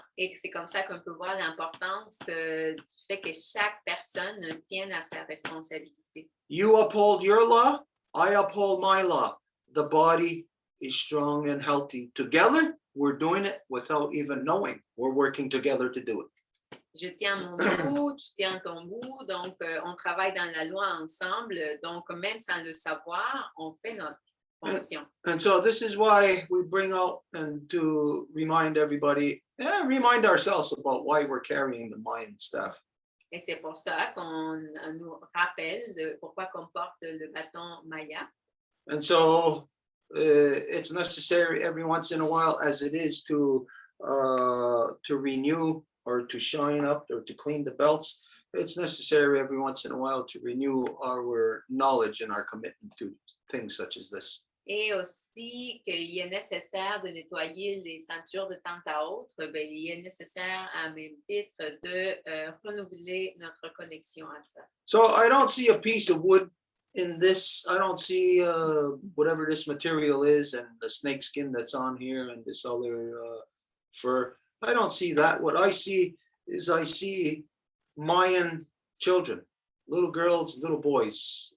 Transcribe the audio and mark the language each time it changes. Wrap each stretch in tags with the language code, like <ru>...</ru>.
<fr>Et c'est comme ça qu'on peut voir l'importance du fait que chaque personne tienne à sa responsabilité.</fr> <en>You uphold your law, I uphold my law. The body is strong and healthy. Together, we're doing it without even knowing. We're working together to do it.</en> <fr>Je tiens mon bout, tu tiens ton bout, donc on travaille dans la loi ensemble, donc même sans le savoir, on fait notre fonction.</fr> <en>And so this is why we bring out and to remind everybody, remind ourselves about why we're carrying the Mayan staff.</en> <fr>Et c'est pour ça qu'on nous rappelle de pourquoi qu'on porte le bâton Maya.</fr> <en>And so it's necessary every once in a while, as it is to renew or to shine up or to clean the belts. It's necessary every once in a while to renew our knowledge and our commitment to things such as this.</en> <fr>Et aussi qu'il est nécessaire de nettoyer les ceintures de temps à autre, bien, il est nécessaire à même titre de renouveler notre connexion à ça.</fr> <en>So I don't see a piece of wood in this. I don't see whatever this material is and the snake skin that's on here and this other fur. I don't see that. What I see is I see Mayan children, little girls, little boys.</en>